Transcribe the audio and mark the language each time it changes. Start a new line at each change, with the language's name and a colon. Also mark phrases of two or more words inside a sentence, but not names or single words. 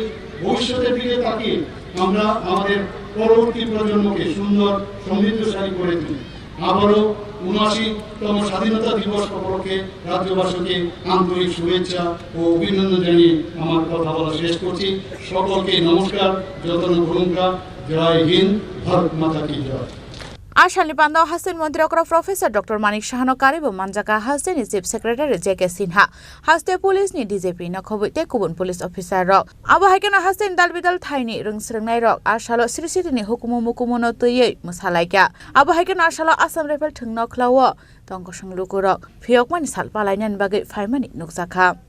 Bangla: ভবিষ্যতের দিকে তাকিয়ে আমরা আমাদের পরবর্তী প্রজন্মকে সুন্দর সমৃদ্ধশালী করে তুলি। আবারও ৭৯তম স্বাধীনতা দিবস উপলক্ষে রাজ্যবাসীকে আন্তরিক শুভেচ্ছা ও অভিনন্দন জানিয়ে আমার কথা বলা শেষ করছি। সকলকে নমস্কার, যতন ভূমিকা,
Hindi: जय हिन्द, भारत माता की जय।
Kok Borok: आशालनि पान्दाव हासिन मन्त्री प्रोफेसर डॉक्टर मानिक शाहनो कारिबो मानजाका हास्टेनि
English: chief secretary
Kok Borok: जेके सिन्हा हास्टे पुलिसनि डीजेपी नखबैते गुबुन
English: police officer
Kok Borok: रक आबो हाइकेनो हास्टेनि दालबिदाल थाइनि रोंस्रोंनाय रक आशालो सिरिसिरिनि हुकुमो मुकुमनो तयै मोसालायका आबो हाइकेनो आशालो आसाम राइफल थंनो ख्लावो तंग संलुकु रक फियकमानि सालपालायनानि बागै फाइमानि नुकजाखा।